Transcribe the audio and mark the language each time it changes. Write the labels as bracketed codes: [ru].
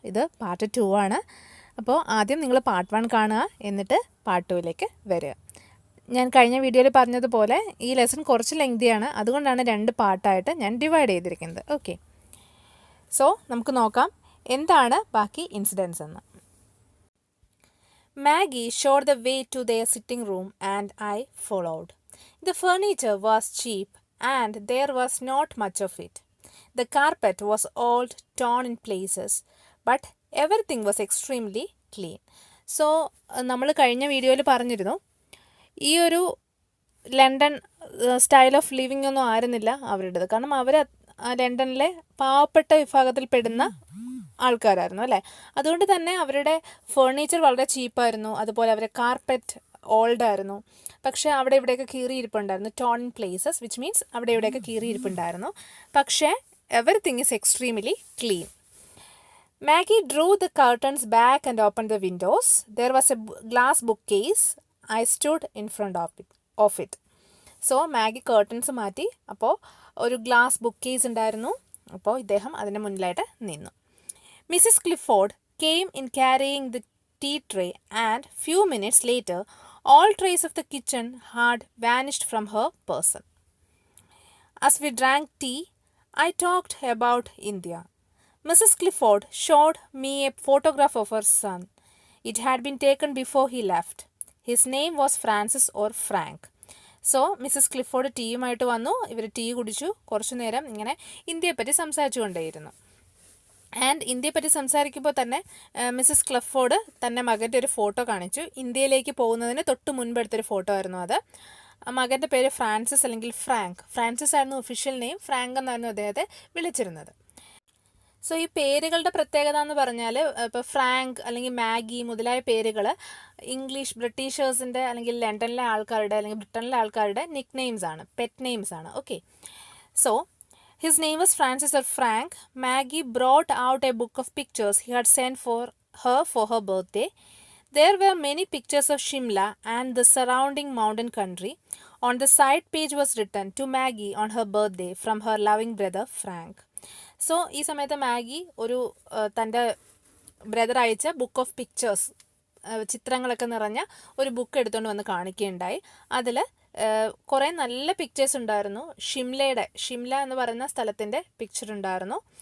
[ml] ഇത് പാർട്ട് 2 ആണ്. അപ്പോൾ ആദ്യം നിങ്ങൾ പാർട്ട് 1 കാണുക, എന്നിട്ട് പാർട്ട് 2ലേക്ക് വരിക. ഞാൻ കഴിഞ്ഞ വീഡിയോയിൽ പറഞ്ഞതുപോലെ ഈ ലെസൺ കുറച്ച് ലെങ്തിയാണ്, അതുകൊണ്ടാണ് 2 പാർട്ടായിട്ട് ഞാൻ ഡിവൈഡ് ചെയ്തിരിക്കുന്നത്. ഓക്കെ, സോ നമുക്ക് നോക്കാം എന്താണ് ബാക്കി ഇൻസിഡൻസ് എന്ന്. [en] Maggie showed the way to their sitting room and I followed. The furniture was cheap and there was not much of it. The carpet was old, torn in places, but everything was extremely clean. [ml] So, നമ്മൾ കഴിഞ്ഞ വീഡിയോയിൽ പറഞ്ഞിരുന്നു, ഈ ഒരു London style of living ഒന്നും ആയിരുന്നില്ല അവരുടേത്. കാരണം അവർ ലണ്ടനിലെ പാവപ്പെട്ട വിഭാഗത്തിൽ പെടുന്ന ആൾക്കാരായിരുന്നു അല്ലേ. അതുകൊണ്ട് തന്നെ അവരുടെ ഫേർണിച്ചർ വളരെ ചീപ്പായിരുന്നു. അതുപോലെ അവരുടെ കാർപ്പറ്റ് ഓൾഡായിരുന്നു. പക്ഷേ അവിടെ ഇവിടെയൊക്കെ കീറിയിരിപ്പുണ്ടായിരുന്നു. [en] torn in places, which means [ml] അവിടെ ഇവിടെയൊക്കെ കീറിയിരിപ്പുണ്ടായിരുന്നു. [en] പക്ഷേ everything is extremely clean. Maggie drew the curtains back and opened the windows. There was a glass bookcase. I stood in front of it. [ml] So Maggi curtains മാറ്റി. അപ്പോൾ ഒരു glass book case ഉണ്ടായിരുന്നു. അപ്പോൾ ഇദ്ദേഹം അതിൻ്റെ മുന്നിലായിട്ട് നിന്നു. [en] Mrs. Clifford came in carrying the tea tray, and few minutes later, all trace of the kitchen had vanished from her person. As we drank tea, I talked about India. Mrs. Clifford showed me a photograph of her son. It had been taken before he left. His name was Francis or Frank. [ml] So Mrs Clifford ടീയുമായിട്ട് വന്നു. ഇവർ tea കുടിച്ചു. കുറച്ചു നേരം ഇങ്ങനെ ഇന്ത്യയെപ്പറ്റി സംസാരിച്ചു കൊണ്ടേയിരുന്നു. And ഇന്ത്യയെപ്പറ്റി സംസാരിക്കുമ്പോൾ തന്നെ Mrs Clifford തൻ്റെ മകൻ്റെ ഒരു ഫോട്ടോ കാണിച്ചു. ഇന്ത്യയിലേക്ക് പോകുന്നതിന് തൊട്ട് മുൻപെടുത്തൊരു ഫോട്ടോ ആയിരുന്നു അത്. മകൻ്റെ പേര് ഫ്രാൻസിസ് അല്ലെങ്കിൽ ഫ്രാങ്ക്. ഫ്രാൻസിസ് ആയിരുന്നു ഒഫീഷ്യൽ നെയിം. ഫ്രാങ്ക് എന്നായിരുന്നു അദ്ദേഹത്തെ വിളിച്ചിരുന്നത്. സോ ഈ പേരുകളുടെ പ്രത്യേകത എന്ന് പറഞ്ഞാൽ, ഇപ്പോൾ ഫ്രാങ്ക് അല്ലെങ്കിൽ മാഗി മുതലായ പേരുകൾ ബ്രിട്ടീഷേഴ്സിൻ്റെ അല്ലെങ്കിൽ ലണ്ടനിലെ ആൾക്കാരുടെ അല്ലെങ്കിൽ ബ്രിട്ടനിലെ ആൾക്കാരുടെ നിക് നെയിംസ് ആണ്, പെറ്റ് നെയിംസ് ആണ്. [en] Okay, so his name was Francis or Frank. Maggie brought out a book of pictures he had sent for her birthday. There were many pictures of Shimla and the surrounding mountain country. On the side page was written, "To Maggie on her birthday from her loving brother Frank." [ml] So ഈ സമയത്ത് Maggi ഒരു തൻ്റെ brother അയച്ച book of pictures, ചിത്രങ്ങളൊക്കെ നിറഞ്ഞ ഒരു book എടുത്തുകൊണ്ട് വന്ന് കാണിക്കുകയുണ്ടായി. അതിൽ കുറേ നല്ല പിക്ചേഴ്സ് ഉണ്ടായിരുന്നു. ഷിംല എന്ന് പറയുന്ന സ്ഥലത്തിൻ്റെ പിക്ചർ ഉണ്ടായിരുന്നു.